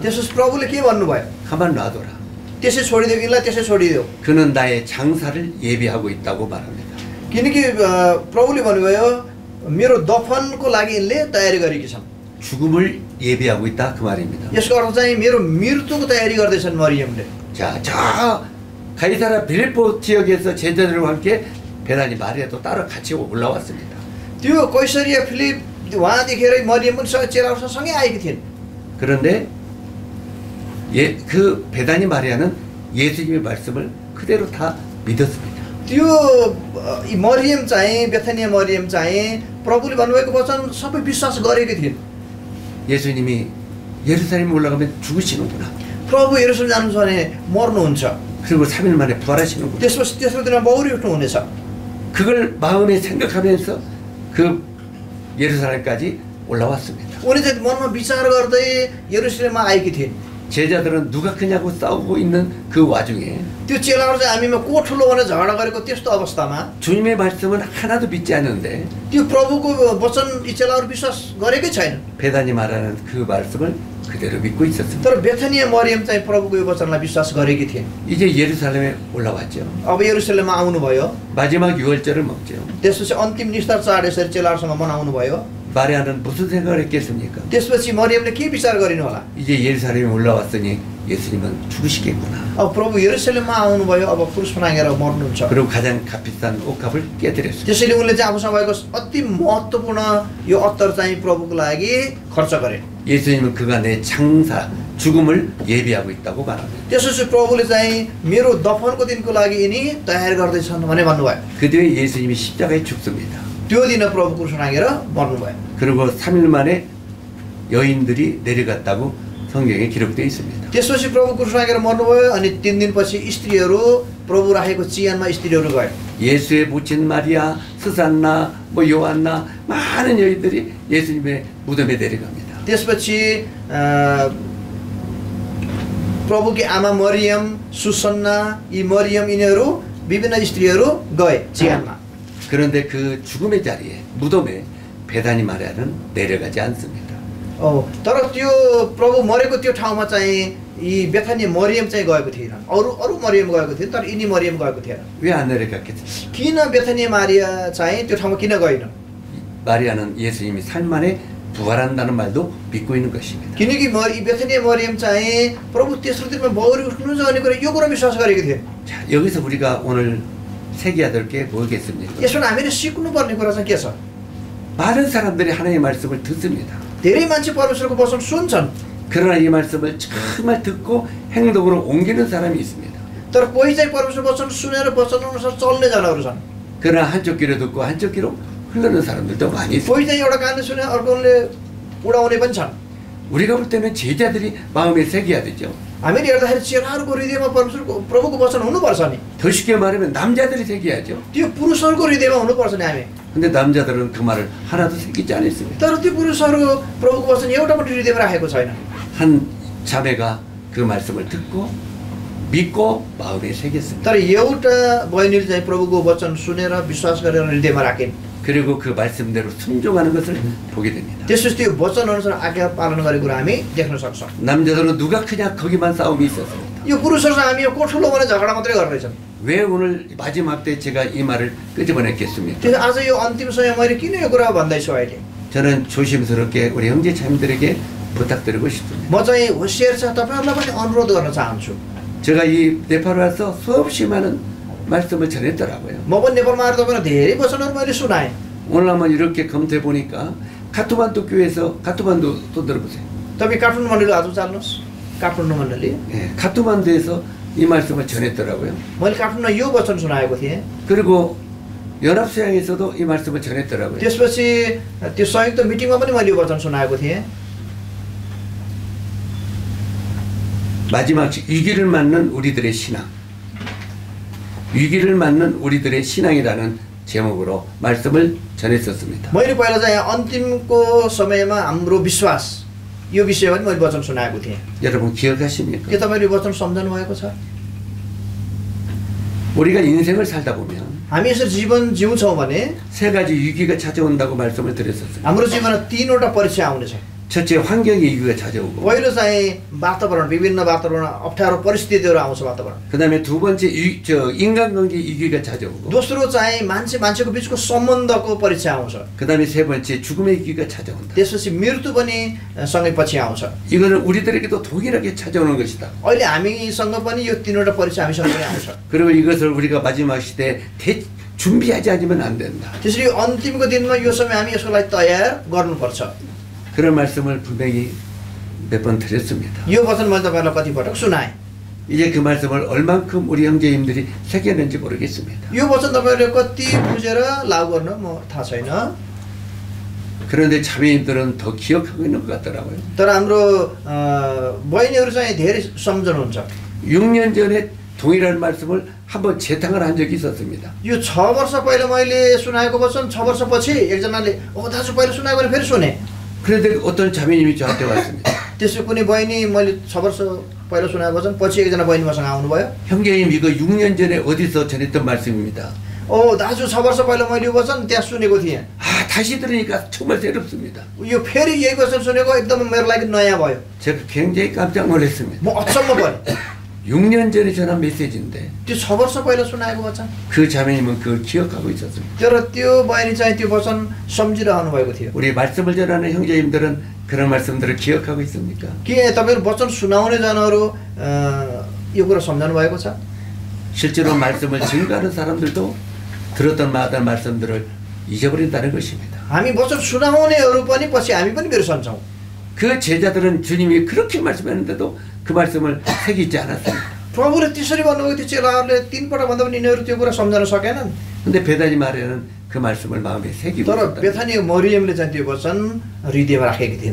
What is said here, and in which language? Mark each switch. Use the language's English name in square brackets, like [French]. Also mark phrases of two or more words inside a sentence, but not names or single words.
[Nepali] त्यसपछि प्रभुले के भन्नुभयो? [Korean] 가만 놔둬라. [Nepali] त्यसै छोडिदेऊ, यिनलाई त्यसै छोडिदेऊ। [Korean] 그는 나의 장사를 예비하고 있다고 말합니다. [Nepali] किनकि प्रभुले भन्नुभयो मेरो दफनको लागि यिनले तयारी गरेकी छन्। [Korean] 죽음을 예비하고 있다 그 말입니다. [Nepali] यसको अर्थ चाहिँ मेरो मृत्युको तयारी गर्दैछन् मरियमले। [Korean] 자, 저 가이사라 빌립보 지역에서 제자들과 함께 베다니 마리아도 따로 같이 올라왔습니다. [Nepali] त्यो कैसरिया फिलिप वहाँ देखेर मरियम पनि चेलाहरूसँग सँगै आएकी थिइन्। [Korean] 그런데 그 베다니 마리아는 예수님의 말씀을 그대로 다 믿었습니다. [Nepali] त्यो मरियम चाहिँ बेथानिया मरियम चाहिँ प्रभुले भन्नुभएको वचन सबै विश्वास गरेकी थिइन्। [Korean] 예수님이 예루살렘에 올라가면 죽으시는구나. [Nepali] प्रभु यरुसलेम जानुहुन्छ भने मर्नुहुन्छ। [Korean] 그리고 3일 만에 부활하시는구나. [Nepali] त्यसपछि तेस्रो दिनमा बौरी उठ्नुहुनेछ। [Korean] 그걸 마음에 생각하면서 그 예루살렘까지 올라왔습니다. [Nepali] उनी चाहिँ मनमा विचार गर्दै यरुसलेममा आएकी थिइन्। [Korean] 제자들은 누가 크냐고 싸우고 있는 그 와중에 [Nepali] त्यो चेलाहरू चाहिँ हामीमा को ठुलो भनेर झगडा गरेको त्यस्तो अवस्थामा [Korean] 주님의 말씀은 하나도 믿지 않는데 [Nepali] त्यो प्रभुको वचन यी चेलाहरू विश्वास गरेकै छैन। [Korean] 베다니 말하는 그 말씀을 그대로 믿고 있었습니다. [Nepali] तर बेथानिया मरियम चाहिँ प्रभुको यो वचनलाई विश्वास गरेकी थिइन्। [Korean] 이제 예루살렘에 올라왔죠. [Nepali] अब यरुसलेममा आउनुभयो। [Korean] 마지막 유월절을 먹죠. [Nepali] त्यसपछि अन्तिम निस्तार चाड यसरी चेलाहरूसँग मनाउनु भयो। [Korean] 마리아는 무슨 생각을 했겠습니까? [Nepali] त्यसपछि मरियमले के विचार गरिनु होला? [Korean] 이제 예루살렘에 올라왔으니 예수님은 죽으시겠구나. [Nepali] अब प्रभु यरुशलेममा आउनुभयो, अब क्रुस बनाएर मर्नुहुन्छ। [Korean] 그리고 가장 값비싼 옷값을 깨뜨렸습니다. [Nepali] त्यसैले उनले चाहिँ आफूसँग भएको अति महत्त्वपूर्ण यो अत्तर चाहिँ प्रभुको लागि खर्च गरे। [Korean] 예수님은 그가 내 장사, 죽음을 예비하고 있다고 말합니다. [Nepali] त्यसपछि प्रभुले चाहिँ मेरो दफनको दिनको लागि यिनी तयार गर्दैछन् भने भन्नुभयो। [Korean] 그 뒤에 예수님이 십자가에 죽습니다. [Nepali] त्यो दिन प्रभु क्रुस बनाएर मर्नुभयो। [Korean] 그리고 3일 만에 여인들이 내려갔다고 성경에 기록되어 있습니다. [Nepali] त्यसपछि प्रभु क्रुस बनाएर मर्नुभयो अनि 3 दिनपछि स्त्रीहरू प्रभु राखेको चिहानमा स्त्रीहरू गए। [Korean] 예수의 모친 마리아, 스산나, 요한나 많은 여인들이 예수님의 무덤에 내려갑니다. [Nepali] त्यसपछि प्रभुकी आमा मरियम, सुसन्ना, यी मरियम यिनीहरू विभिन्न स्त्रीहरू गए चिहानमा। [Korean] 그런데 그 죽음의 자리에 무덤에 베다니 마리아는 내려가지 않습니다. [Nepali] तर त्यो प्रभु मरेको त्यो ठाउँमा चाहिँ यी बेथानी मरियम चाहिँ गएको थिएन। अरू मरियम गएको थिए तर यिनी मरियम गएको थिएन। [Korean] 왜 안 내려갔겠어요? [Nepali] किन बेथानी मारिया चाहिँ त्यो ठाउँमा किन गएन? [Korean] 마리아는 예수님이 3일 만에 부활한다는 말도 믿고 있는 것입니다. [Nepali] किनकि बेथानी मरियम चाहिँ प्रभु तेस्रो दिनमा बौरी उठ्नुहुन्छ भन्ने कुरा यो कुरा विश्वास गरेको थिए। [Korean] 자, 여기서 우리가 오늘 새겨야 될 게 뭐겠습니까? [Nepali] यसबाट हामीले सिक्नुपर्ने कुरा चाहिँ के छ? [Korean] 많은 사람들이 하나님의 말씀을 듣습니다. [Nepali] धेरै मान्छे परमेश्वरको वचन सुन्छन्, [Korean] 그러나 이 말씀을 정말 듣고 행동으로 옮기는 사람이 있습니다. [Nepali] तर कोही चाहिँ परमेश्वरको वचन सुनेर वचन अनुसार चल्ने जनाहरू छन्। [Korean] 그러나 한쪽 귀로 듣고 한쪽 귀로 흘러는 사람들도 많이 있습니다. [Nepali] कोही चाहिँ एउटा कानले सुने अर्कोले उडाउने पनि छन्। [Korean] 우리가 볼 때는 제자들이 마음에 새겨야 되죠. [Nepali] हामीले हेर्दाखेरि चेलाहरूको हृदयमा परमेश्वरको प्रभुको वचन हुनुपर्छ नि। [Korean] 더 쉽게 말하면 남자들이 새겨야죠. [Nepali] त्यो पुरुषहरूको हृदयमा हुनुपर्छ नि हामी। [Korean] 근데 남자들은 그 말을 하나도 새기지 않았습니다. [Nepali] तर त्यो पुरुषहरू प्रभुको वचन एउटा पनि हृदयमा राखेको छैन। [Korean] 한 자매가 그 말씀을 듣고 믿고 마음에 새겼습니다. [Nepali] तर एउटा बहिनीले चाहिँ प्रभुको वचन सुनेर विश्वास गरेर हृदयमा राखिन्। [Korean] 그리고 그 말씀대로 순종하는 것을 보게 됩니다. [Nepali] त्यसपछि त्यो वचन अनुसार आज्ञा पालन गरेको कुरा हामी देख्न सक्छौँ। [Korean] 남자들은 누가 크냐 거기만 싸움이 있었습니다. [Nepali] यो पुरुषहरूसँग हामी यो को ठुलो भने झगडा मात्रै गरिरहेछन्। [Korean] 왜 오늘 마지막 때 제가 이 말을 끄집어냈겠습니까? [Nepali] त्यसो आज यो अन्तिम समय मैले किन यो कुरा भन्दैछु अहिले? [Korean] 저는 조심스럽게 우리 형제 자매들에게 부탁드리고 싶습니다. [Nepali] म चाहिँ होसियार छ तपाईहरुलाई पनि अनुरोध गर्न चाहन्छु। [Korean] 제가 이 네팔 와서 수없이 많은 말씀을 전했더라고요. [Nepali] म पनि नेपालमा आएर तपाईहरुलाई धेरै वचनहरु मैले सुनाएँ। [Korean] 오늘 한번 이렇게 검토해 보니까 카트만두 교회에서 카트만두 또 들어보세요. [Nepali] तपाईं काठमाडौँ मण्डली आज चाल्नुस्। काठमाडौँ मण्डली। [Korean] 네, 카트만두에서 이 말씀을 전했더라고요. [Nepali] मैले काठमाडौँमा यो वचन सुनाएको थिएँ। [Korean] 그리고 연합수양에서도 이 말씀을 전했더라고요. [Nepali] त्यसपछि त्यो संयुक्त मिटिङमा पनि मैले यो वचन सुनाएको थिएँ। [Korean] 마지막 위기를 맞는 우리들의 신앙. 위기를 맞는 우리들의 신앙이라는 제목으로 말씀을 전했었습니다. [Nepali] मैले पहिला चाहिँ अन्तिमको समयमा हाम्रो विश्वास यो विषयमा पनि मैले वचन सुनाएको थिएँ। [Korean] 여러분 기억하십니까? [Nepali] के तपाईले यो वचन सम्झनु भएको छ? [Korean] 우리가 인생을 살다 보면 [Nepali] हामी यसरी जीवन जिउँछौँ भने [Korean] 세 가지 위기가 찾아온다고 말씀을 드렸었습니다. [Nepali] हाम्रो जीवनमा तीनवटा परीक्षा आउनेछ। [Korean] 첫째 환경의 위기가 찾아오고 [Nepali] पहिलो चाहिँ वातावरण विभिन्न वातावरण अप्ठ्यारो परिस्थितिहरू आउँछ वातावरण। [Korean] 그다음에 두 번째 인간관계 위기가 찾아오고 [Nepali] दोस्रो चाहिँ मान्छेको बीचको सम्बन्धको परीक्षा आउँछ। [Korean] 그다음에 세 번째 죽음의 위기가 찾아온다. [Nepali] त्यसपछि मृत्यु पनि सँगै पछि आउँछ। [Korean] 이거는 우리들에게도 동일하게 찾아오는 것이다. [Nepali] अहिले हामीसँग पनि यो तीनवटा परीक्षा हामीसँग पनि आउँछ। [Korean] 그리고 이것을 우리가 마지막 시대에 준비하지 않으면 안 된다. [Nepali] त्यसरी अन्तिमको दिनमा यो समय हामी यसको लागि तयार गर्नुपर्छ। [Korean] 그런 말씀을 분명히 몇 번 드렸습니다. [Nepali] यो वचन मैले तपाईहरुलाई कति पटक सुनाएँ। [Korean] 이제 그 말씀을 얼만큼 우리 형제님들이 새겼는지 모르겠습니다. [Nepali] यो वचन तपाईहरुले कति बुझेर लागू गर्न म थाहा छैन। [Korean] 그런데 자매님들은 더 기억하고 있는 것 같더라고요. [Nepali] तर हाम्रो बहिनीहरु चाहिँ धेरै सम्झनुहुन्छ। [Korean] 6년 전에 동일한 말씀을 한번 재탕을 한 적이 있었습니다. [Nepali] यो 6 वर्ष पहिला मैले सुनाएको वचन 6 वर्षपछि एकजनाले दाजु पहिला सुनाएको भने फेरि सुने। [Korean] 그런데 어떤 자매님이 저한테 왔습니다. [Nepali] त्यसो कुनै बहिनी मैले 6 वर्ष पहिला सुनाएको वचन पछि एकजना बहिनी मसँग आउनुभयो। [Korean] 형제님 이거 6년 전에 어디서 전했던 말씀입니다. [Nepali] दाजु 6 वर्ष पहिला मैले यो वचन त्यहाँ सुनेको थिएँ। [Korean] 다시 들으니까 정말 새롭습니다. [Nepali] यो फेरि यही वचन सुनेको एकदम मेरो लागि नयाँ भयो। [Korean] 제가 굉장히 깜짝 놀랐습니다. [Nepali] म अचम्म परेँ। [Korean] 6년 전에 전한 메시지인데 [Nepali] त्यो 6 वर्ष पहिला सुनाएको वचन। [Korean] 그 자매님은 그걸 기억하고 있었습니다. [Nepali] तर त्यो बहिनी चाहिँ त्यो वचन सम्झिरहनु भएको थियो। [Korean] 우리 말씀을 전하는 형제님들은 그런 말씀들을 기억하고 있습니까? [Nepali] के तपाईहरु वचन सुनाउने जनहरू यो कुरा सम्झनु भएको छ? [Korean] 실제로 말씀을 증거하는 사람들도 들었던 마다 말씀들을 잊어버린다는 것입니다. [Nepali] हामी वचन सुनाउनेहरू पनि पछि हामी पनि बिर्सन्छौँ। [Korean] 그 제자들은 주님이 그렇게 말씀했는데도 그 말씀을 새기지 않았습니다. [Nepali] प्रभुले त्यसरी भन्नुभएको थियो चेलाहरूले 3 पटक भन्दा पनि यिनीहरू त्यो कुरा सम्झन सकेनन्। [Korean] 근데 베다니 마리아는 그 말씀을 마음에 새기고 [Nepali] तर [Korean] 있었다. [Nepali] बेथानी मरियमले चाहिँ त्यो वचन हृदयमा राखेकी थिइन्।